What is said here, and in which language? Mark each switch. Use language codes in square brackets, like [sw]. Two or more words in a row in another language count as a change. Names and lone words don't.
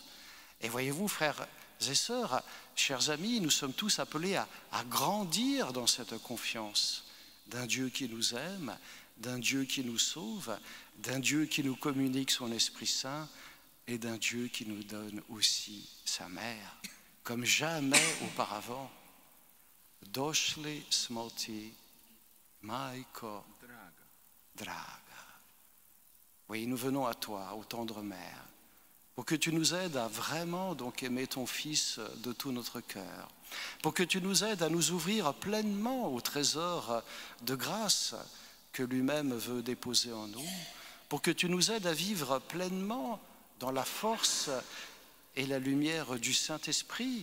[fr] Et voyez-vous, frères et sœurs, chers amis, nous sommes tous appelés à grandir dans cette confiance d'un Dieu qui nous aime, d'un Dieu qui nous sauve, d'un Dieu qui nous communique son Esprit Saint et d'un Dieu qui nous donne aussi sa mère, comme jamais auparavant. [hr] Došli smo ti, majko draga. [fr] Oui, nous venons à toi, ô tendre mère, pour que tu nous aides à vraiment donc aimer ton Fils de tout notre cœur, pour que tu nous aides à nous ouvrir pleinement au trésor de grâce que lui-même veut déposer en nous, pour que tu nous aides à vivre pleinement dans la force et la lumière du Saint-Esprit.